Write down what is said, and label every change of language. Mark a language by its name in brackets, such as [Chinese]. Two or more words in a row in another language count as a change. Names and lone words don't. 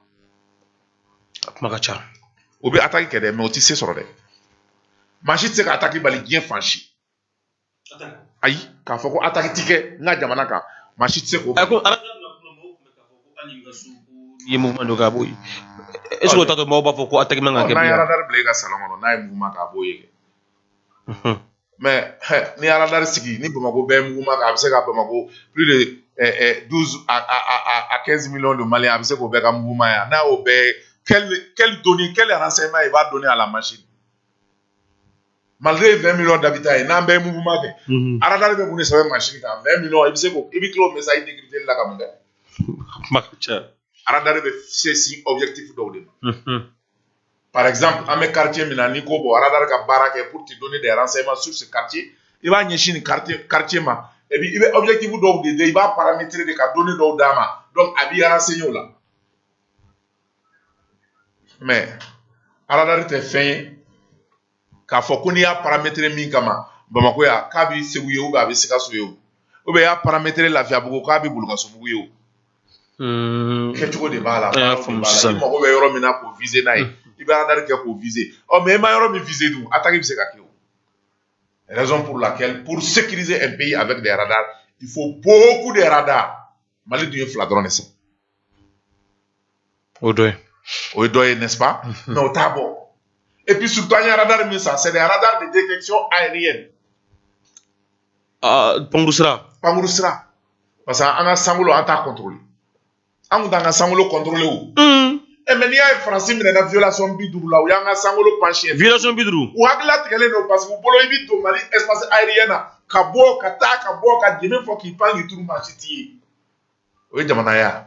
[Bambara] kuma ka ca o bɛ attaque kɛ dɛ mais o tɛ se sɔrɔ dɛ maa si tɛ se ka attaque bali diɲɛ fan si ayi k'a fɔ ko attaque ti kɛ n ka jamana kan maa si tɛ se k'o ye mouvement dɔ k'a b'o ye est-ce que o t'a to maaw b'a fɔ ko attaque man ka kɛ n'a ye radar bila i ka salon kɔnɔ n'a ye mouvement k'a b'o ye mais ni radar sigi ni Bamako bɛɛ ye mouvement kɛ a bɛ se ka Bamako [French] plus de 12 à 15 millions de Maliens [Bambara] a bɛ se k'o bɛɛ ka mouvement ye n'a y'o bɛɛ [French] quel renseignement il va donner à la machine malgré 20 millions d'habitants [Bambara] n'an bɛɛ ye mouvement kɛ radar bɛ kun de sɛbɛn machine kan 20 millions i bɛ se k'o i bɛ tila o [French] message décrypter [Bambara] la ka mun kɛ kuma ka ca radar bɛ se objectif dɔw de ma [French] par exemple [Bambara] an bɛ quartier min na n'i ko bon radar ka baara kɛ [French] pour te donner des renseignements sur ce quartier [Bambara] i b'a ɲɛsin nin quartier ma [French] et puis [Bambara] i bɛ objectif dɔw de i b'a paramétrer de ka données dɔw d'a ma donc a b'i renseigner o la mais radar tɛ fɛn ye k'a fɔ ko n'i y'a paramétrer min kama Bamako ya k'a bɛ Segu ye [French] ou bien [Bambara] a bɛ Sikaso ye [French] ou bien [Bambara] i y'a paramétrer Lafiyabugu k'a bɛ Bulukasobugu ye o kɛcogo de b'a la i mago bɛ yɔrɔ min na k'o viser n'a ye i bɛ radar kɛ k'o viser mais i ma yɔrɔ min viser dun attaque bɛ se ka kɛ o [French] raison pour laquelle pour sécuriser un pays avec des radars il faut beaucoup de radars [Bambara] Mali dun ye 2 dɔrɔn de san o dɔ ye [French] n'est-ce pas mais [Bambara] o t'a bɔ [French] et puis surtout [Bambara] an ye radar min san [French] c'est des radars de détection aérienne [Bambara] Pankuru sira [French] parce que [Bambara] an ka sankolo an t'a contrôler an kun t'an ka sankolo contrôler o mais n'i y'a ye Faransi minɛ na violation 50 la u y'an ka sankolo pansiɲɛ [French] violation 50 [Bambara] u hakilila tigɛlen don parce que u bolo i bɛ don Mali [French] espace aérien [Bambara] na ka bɔ ka taa ka bɔ ka dɛmɛ fɔ k'i pan k'i turu maa si t'i ye o ye jamana ye